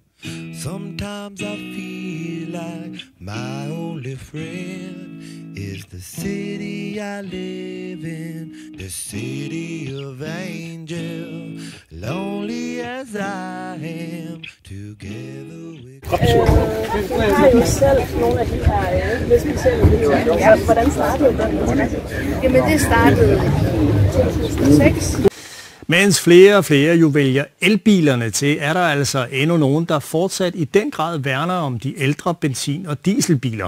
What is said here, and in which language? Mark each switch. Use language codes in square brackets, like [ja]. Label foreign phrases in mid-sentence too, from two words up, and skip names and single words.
[en] Sometimes I feel like my only friend is is the city I live in, the city of angel, lonely as I am, together with... [da] Du har jo selv nogle af de her lidt specielle videoer. Hvordan startede den? Jamen det startede i 2006. Mens flere og flere jo vælger elbilerne til, er der altså endnu nogen, der fortsat i den grad værner om de ældre benzin- og dieselbiler.